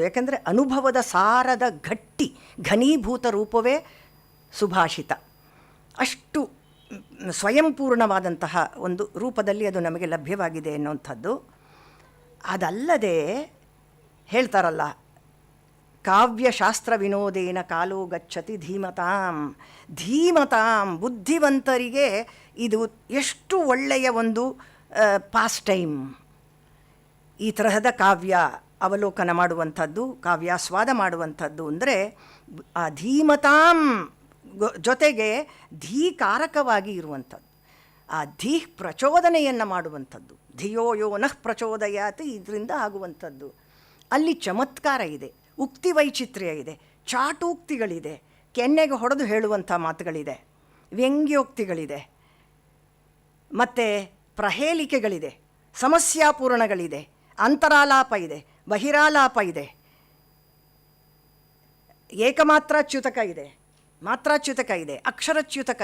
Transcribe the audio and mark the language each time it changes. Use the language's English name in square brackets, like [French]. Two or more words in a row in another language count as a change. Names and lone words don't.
[Kannada] ಯಾಕೆಂದರೆ ಅನುಭವದ ಸಾರದ ಘನೀಭೂತ ರೂಪವೇ ಸುಭಾಷಿತ. ಅಷ್ಟು ಸ್ವಯಂಪೂರ್ಣವಾದಂತಹ ಒಂದು ರೂಪದಲ್ಲಿ ಅದು ನಮಗೆ ಲಭ್ಯವಾಗಿದೆ ಅನ್ನುವಂಥದ್ದು. ಅದಲ್ಲದೆ ಹೇಳ್ತಾರಲ್ಲ, [Sanskrit] ಕಾವ್ಯಶಾಸ್ತ್ರ ವಿನೋದೇನ ಕಾಲೋ ಗಚ್ಚತಿ ಧೀಮತಾಂ. [Kannada] ಬುದ್ಧಿವಂತರಿಗೆ ಇದು ಎಷ್ಟು ಒಳ್ಳೆಯ ಒಂದು [English] pass time. [Kannada] ಈ ತರಹದ ಕಾವ್ಯ ಅವಲೋಕನ ಮಾಡುವಂಥದ್ದು, ಕಾವ್ಯಾಸ್ವಾದ ಮಾಡುವಂಥದ್ದು. ಅಂದರೆ ಆ ಧೀಮತಾಂ ಜೊತೆಗೆ ಧೀಕಾರಕವಾಗಿ ಇರುವಂಥದ್ದು, ಆ ಪ್ರಚೋದನೆಯನ್ನು ಮಾಡುವಂಥದ್ದು. [Sanskrit] ಧಿಯೋ ಯೋ ನಃ ಪ್ರಚೋದಯಾತಿ, [Kannada] ಇದರಿಂದ ಆಗುವಂಥದ್ದು. ಅಲ್ಲಿ ಚಮತ್ಕಾರ ಇದೆ, ಉಕ್ತಿ ವೈಚಿತ್ರ್ಯ ಇದೆ, ಚಾಟೂಕ್ತಿಗಳಿದೆ, ಕೆನ್ನೆಗೆ ಹೊಡೆದು ಹೇಳುವಂಥ ಮಾತುಗಳಿದೆ, ವ್ಯಂಗ್ಯೋಕ್ತಿಗಳಿದೆ, ಮತ್ತು ಪ್ರಹೇಳಿಕೆಗಳಿದೆ, ಸಮಸ್ಯಾಪೂರ್ಣಗಳಿದೆ, ಅಂತರಾಲಾಪ ಇದೆ, ಬಹಿರಾಲಾಪ ಇದೆ, ಏಕಮಾತ್ರಾಚ್ಯುತಕ ಇದೆ, ಮಾತ್ರಾಚ್ಯುತಕ ಇದೆ, ಅಕ್ಷರಚ್ಯುತಕ.